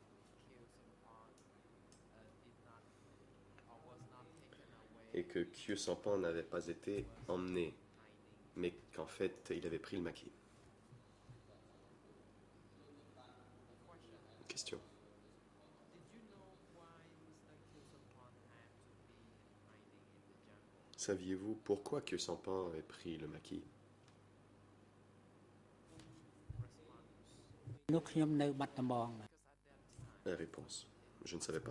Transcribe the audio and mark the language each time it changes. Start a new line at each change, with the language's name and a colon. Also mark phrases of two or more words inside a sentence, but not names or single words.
French: Et que Khieu Samphan n'avait pas été emmené, mais qu'en fait, il avait pris le maquis. Question. Saviez-vous pourquoi Khieu Samphan avait pris le maquis?
Khmer: នោះខ្ញុំនៅបាត់ដំបង
French: La réponse. Je ne savais pas.